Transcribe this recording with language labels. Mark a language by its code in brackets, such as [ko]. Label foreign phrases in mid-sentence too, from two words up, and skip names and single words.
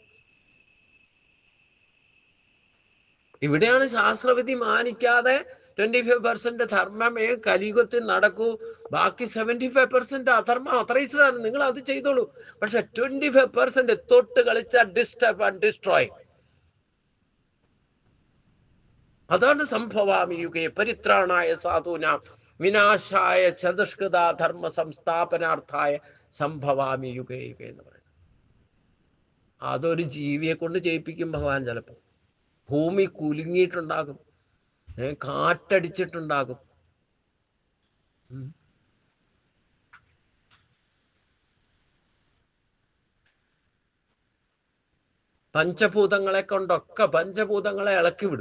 [ml] ഇവിടെയാണ് ശാസ്ത്രവിധി മാനിക്കാതെ 25% ധർമ്മമേ കലിയുഗത്തിൽ നടക്കൂ, ബാക്കി 75% അധർമ്മം അത്രൈസ്ഡാണ്, നിങ്ങൾ അത് ചെയ്തോളൂ. പക്ഷെ 25% തൊട്ട് കളിച്ച [en] disturb and destroy. [ml] അതാണ് [sa] സംഭവാമി യുഗേ പരിത്രാണായ സാധൂനാം വിനാശായ ചതുഷ്കൃത ധർമ്മ സംസ്ഥാപനാർത്ഥായ സംഭവാമി യുഗേ യുഗേ [ml] എന്ന് പറയുന്നത്. അതൊരു ജീവിയെ കൊണ്ട് ചെയ്യിപ്പിക്കും ഭഗവാൻ. ചിലപ്പോൾ ഭൂമി കുലുങ്ങിയിട്ടുണ്ടാകും, കാറ്റടിച്ചിട്ടുണ്ടാകും. പഞ്ചഭൂതങ്ങളെ കൊണ്ടൊക്കെ പഞ്ചഭൂതങ്ങളെ ഇളക്കി വിടും.